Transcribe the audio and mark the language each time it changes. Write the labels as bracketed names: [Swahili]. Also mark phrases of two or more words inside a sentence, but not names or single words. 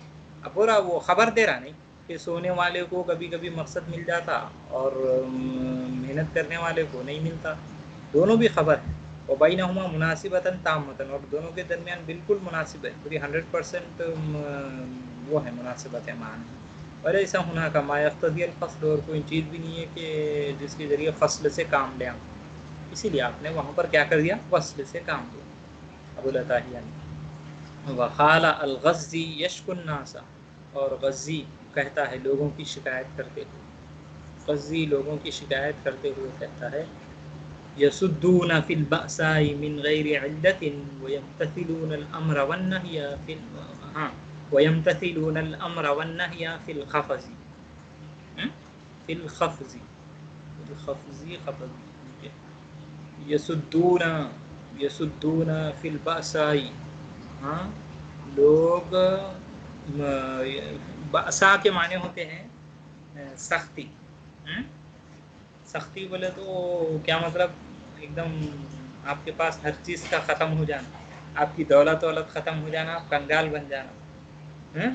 [Hindi] अब पूरा वो खबर दे रहा नहीं कि सोने वाले को कभी कभी मकसद मिल जाता और मेहनत करने वाले को नहीं मिलता, दोनों भी खबर है। और [Arabic] بينهما مناسبة تامة, [Hindi] और दोनों के दरमियान बिल्कुल मुनासिब है, पूरी 100% वो है, मुनासिबत है, मान है। और ऐसा होना का [Arabic] ما يقتضي الفصل, [Hindi] और कोई चीज़ भी नहीं है कि जिसके ज़रिए फ़स्ल से काम लें, इसीलिए आपने वहाँ पर क्या कर दिया, वस्ल से काम लिया। अबुल अताहिया ने [Arabic] وقال الغزي يشكو الناس, [Hindi] और ग़ज़्ज़ी कहता है लोगों की शिकायत करते हुए, ग़ज़्ज़ी लोगों की शिकायत करते हुए कहता है, [Arabic] يصدون في البأساء من غير علة ويمتثلون الأمر والنهي في, हाँ, ويمتثلون الأمر والنهي في الخفض، في الخفض، في الخفض، الخفض، يصدون، يصدون في البأساء, हाँ, [Hindi] लोग बअसा के माने होते हैं सख्ती। सख्ती बोले तो क्या मतलब, एकदम आपके पास हर चीज़ का ख़त्म हो जाना, आपकी दौलत वौलत ख़त्म हो जाना, आप कंगाल बन जाना।